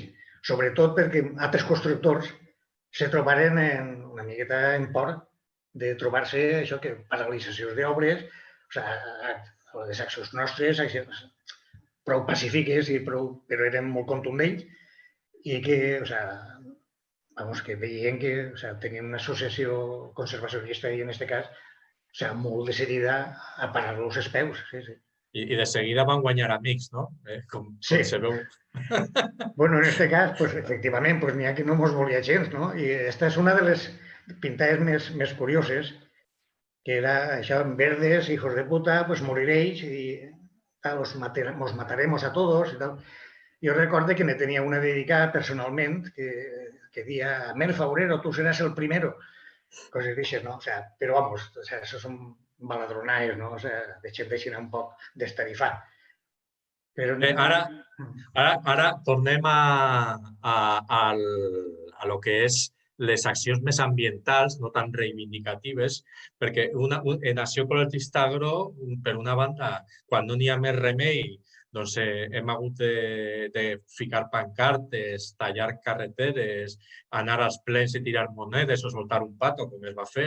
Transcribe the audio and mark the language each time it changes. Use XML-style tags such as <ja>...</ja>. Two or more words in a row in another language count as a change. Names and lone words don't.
<ca>Sobretot perquè altres constructors se trobaren una miqueta en por de trobar-se això, que paralitzacions d'obres, o sigui, les accions nostres, prou pacífiques, però eren molt contundents, i que, o sigui, vamos, que veien que tenien una associació conservacionista i en aquest cas molt decidida a parar-los els peus. Sí, sí. I de seguida van guanyar amics, no? Com se veu. Bueno, en aquest cas, pues, efectivament, pues, n'hi ha que no mos volia gens, no? I aquesta és una de les pintades més curioses, que era això,</ca> <es>en verdes, hijos de puta, pues moriréis</es> <ca>i tal,</ca> <es>os mataremos a todos</es> <ca>i tal. Jo recordo que ne tenia una dedicada personalment que dia, Merfa Obrero,</ca> <es>tú serás el primero.</es> <ca>Coses d'aixes,</ca> <es>no? O sea, però vamos, o sea, eso son baladronaes, no? O sea,</es> <ca>deixin un poc d'estarifar. Però... Ara tornem a lo que és les accions més ambientals, no tan reivindicatives, perquè en Acció Ecologista Agro, per una banda, quan no n'hi ha més remei, doncs hem hagut de ficar pancartes, tallar carreteres, anar als plens i tirar monedes o soltar un pato, com es va fer.</ca>